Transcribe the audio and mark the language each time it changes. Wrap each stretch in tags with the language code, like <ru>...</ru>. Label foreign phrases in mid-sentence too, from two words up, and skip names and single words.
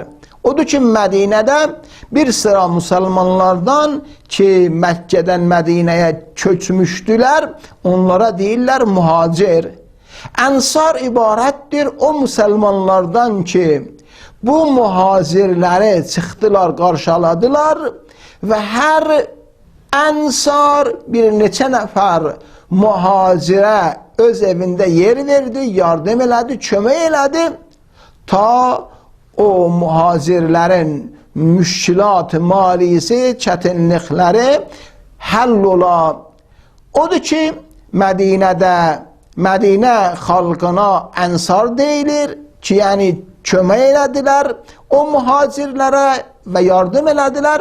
<tr>Odur ki Medine'de bir sıra Müslümanlardan ki Mekke'den Medine'ye köçmüştüler, onlara değiller muhacir. Ensar ibarettir o Müslümanlardan ki bu muhacirleri çıktılar, karşıladılar ve her ensar bir neçə nəfər muhacire öz evinde yer verdi, yardım elədi, kömək elədi ta o muhacirlerin müşkilat malisi, çetinlikleri həll ola.</tr> <az>Odur ki Medine'de Medine halkına ensar deyilir ki yani kömək elədilər o muhacirlere ve yardım elədilər.</az>